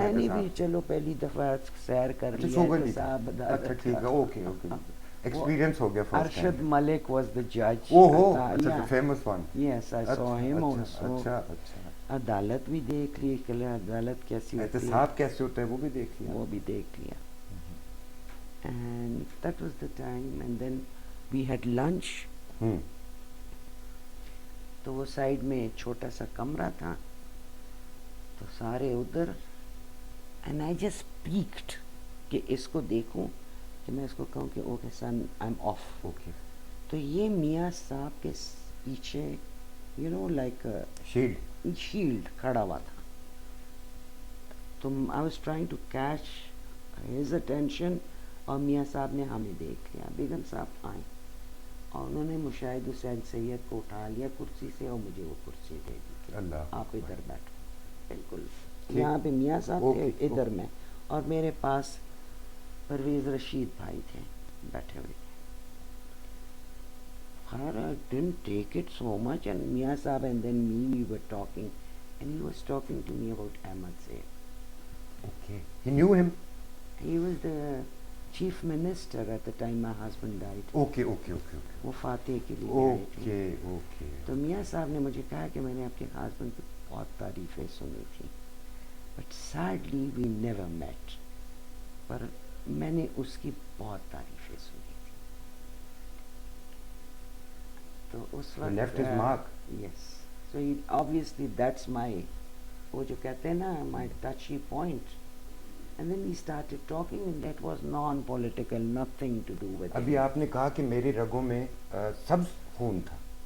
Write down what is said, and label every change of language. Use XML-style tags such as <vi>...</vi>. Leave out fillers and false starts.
<ur>میں نے بھی چلو پہلی دفعہ سیر کر لیا احتساب عدالت. اچھا ٹھیک ہے, اوکے ایکسپیرینس ہو گیا.</ur> <en>Arshad Malik was the جج. اچھا famous one. یس آئی سو ہم آلسو.</en> <ur>اچھا عدالت بھی دیکھ لی کہ عدالت کیسی ہوتی ہے, احتساب کیسے ہوتا ہے وہ بھی دیکھ لیا. وہ بھی دیکھ لیا.</ur> <en>And that was the time, and then we had lunch.</en> <ur>تو وہ سائڈ میں ایک چھوٹا سا کمرہ تھا, تو سارے ادھر.</ur> <en>and I just peeked</en> <ur>کہ اس کو دیکھوں, کہ میں اس کو کہوں کہ</ur> <en>Okay son I am off. Okay.</en> <ur>تو یہ میاں صاحب کے پیچھے</ur> <en>you know like shield</en> <ur>کھڑا ہوا تھا. تو</ur> <en>I was trying to catch his attention,</en> <ur>اور میاں صاحب نے ہمیں دیکھ لیا. بیگم صاحب آئیں اور انہوں نے مشاہد حسین سید کو اٹھا لیا کرسی سے, اور مجھے وہ کرسی دے دی. آپ ادھر بیٹھو. بالکل یہاں پہ میاں صاحب تھے, ادھر میں, اور میرے پاس پرویز رشید بھائی تھے بیٹھے ہوئے تھے.</ur> <en>خیر I didn't take it so much, and میاں صاحب and then we were talking, and he was talking to me about Ahmad Zaid. Okay. He knew him? He was the chief minister at the time my husband died. Okay.</en> <ur>وہ فاتح کے لیے آئے تھے.</ur> <en>Okay.</en> <ur>تو میاں صاحب نے مجھے کہا کہ میں نے آپ کے ہسبینڈ کی بہت تعریفیں سنی تھی,</ur> <en>But sadly we never met.</en> <ur>پر میں نے اس کی بہت تعریفیں سنی تھی. تو اس وقت</ur> <en>left his mark. Yes. So obviously that's my,</en> <ur>وہ جو کہتے ہیں نا,</ur> <en>my touchy point. And then we started talking, and that was non-political, nothing to do with it.</en> <ur>ابھی آپ نے کہا کہ میری رگوں میں سبز خون تھا.</ur>